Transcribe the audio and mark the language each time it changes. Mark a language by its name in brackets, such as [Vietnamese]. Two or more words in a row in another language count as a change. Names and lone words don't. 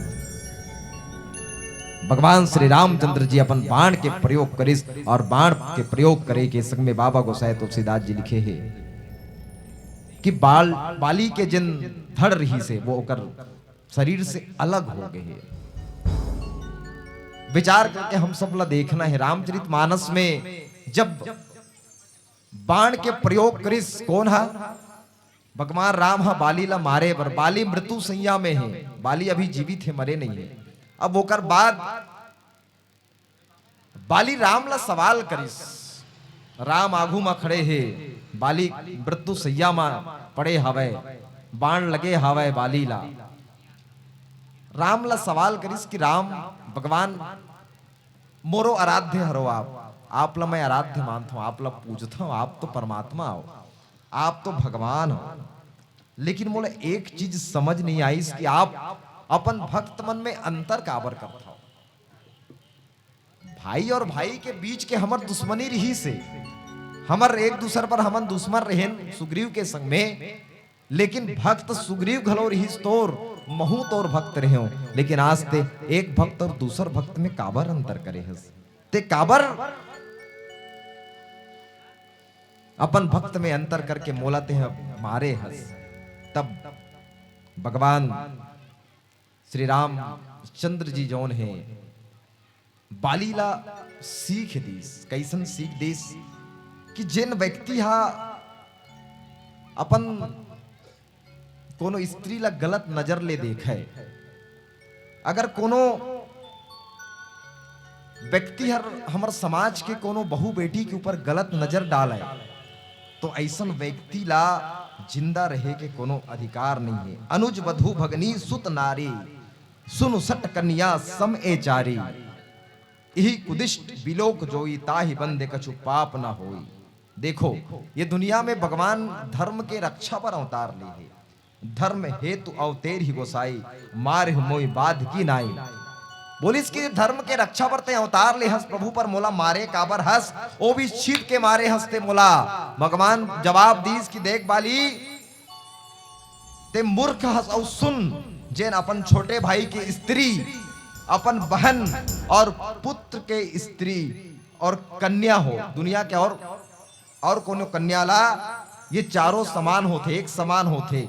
[Chhattisgarhi] भगवान श्री रामचंद्र जी अपन बाण के प्रयोग करिस और बाण के प्रयोग करे के संग में बाबा गोसाई तुलसीदास जी लिखे हैं कि बाली के जिन धड़ रही से वो ओकर शरीर से अलग हो गए हैं। विचार करके हम सब ला देखना है रामचरितमानस में जब बाण के प्रयोग करिस कौन है? भगवान राम हा बाली ला मारे बर। बाली मृत्यु सैया में है, बाली अभी जीवित है, मरे नहीं है। अब ओकर बाद बाली राम ला सवाल करिस। राम आगू में खड़े है, बाली मृत्यु सैया में पड़े हवे, बाण लगे हवे बाली ला। राम ला सवाल करिस कि राम भगवान मोरो आराध्य हरो आप ला मैं आराध्य मानता हूं, आप ला पूजता हूं, आप तो परमात्मा हो, आप तो भगवान हो। लेकिन मोला एक चीज समझ नहीं आई कि आप अपन भक्त मन में अंतर काबर करता हो। भाई और भाई के बीच के हमर दुश्मनी रही से, हमर एक दूसरे पर हमन दुश्मन रहेन सुग्रीव के संग में। लेकिन भक्त सुग्रीव घलो रही तोर महू तोर भक्त रहे हो। लेकिन आज ते एक भक्त और दूसर भक्त में काबर अंतर करे हस, ते काबर अपन भक्त में अंतर करके मोलाते हैं मारे हस। तब भगवान श्री राम चंद्र जी जौन है बालीला सीख दीस। कैसन सीख दीस कि जिन व्यक्ति हा अपन कोनो स्त्री ला गलत नजर ले देखे, अगर कोनो व्यक्ति हर हमर समाज के कोनो बहू बेटी के ऊपर गलत नजर डाले तो ऐसन व्यक्ति ला जिंदा रहे के कोनो अधिकार नहीं है। [Awadhi] अनुज वधु भगनी सुत नारी, सुन सट कन्या सम ए चारी, यही कुदिष्ट बिलोक जोई, ताहि बंदे कछु पाप न होई। [Chhattisgarhi] देखो ये दुनिया में भगवान धर्म के रक्षा पर अवतार ले है। [Awadhi] धर्म हेतु अवतेर ही गोसाई, मार मोई बाध की नाई। [Chhattisgarhi] बोली इसके धर्म के रक्षा पर ते अवतार ले हंस, प्रभु पर मोला मारे काबर हंस, ओ भी छीट के मारे हंसते मोला। भगवान जवाब दीस की देख बाली, ते मूर्ख हंस और सुन, जेन अपन छोटे भाई की स्त्री, अपन बहन और पुत्र के स्त्री और कन्या हो, दुनिया के और कोनो कन्या ला, ये चारों समान होते, एक समान होते।